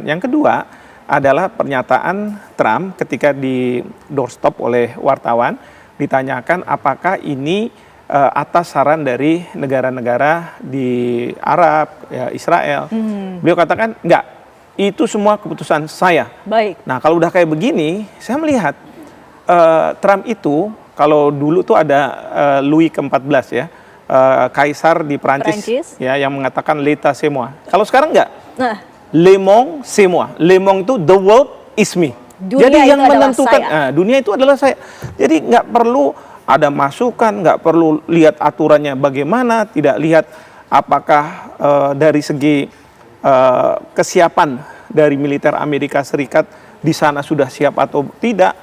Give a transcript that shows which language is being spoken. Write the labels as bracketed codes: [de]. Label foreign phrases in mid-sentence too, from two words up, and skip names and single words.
[id] Yang kedua adalah pernyataan Trump ketika di doorstop oleh wartawan ditanyakan apakah ini atas saran dari negara-negara di Arab, ya, Israel. Beliau katakan enggak, itu semua keputusan saya. Baik. Nah kalau udah kayak begini, saya melihat Trump itu kalau dulu tuh ada Louis ke-14 ya, kaisar di Perancis ya yang mengatakan [fr] l'état c'est moi. [id] Kalau sekarang enggak. Nah. [fr] Le monde c'est moi. Le monde itu [en] the world is me. [id] Dunia jadi yang itu menentukan dunia itu adalah saya. Jadi nggak perlu ada masukan, nggak perlu lihat aturannya bagaimana, tidak lihat apakah dari segi kesiapan dari militer Amerika Serikat di sana sudah siap atau tidak.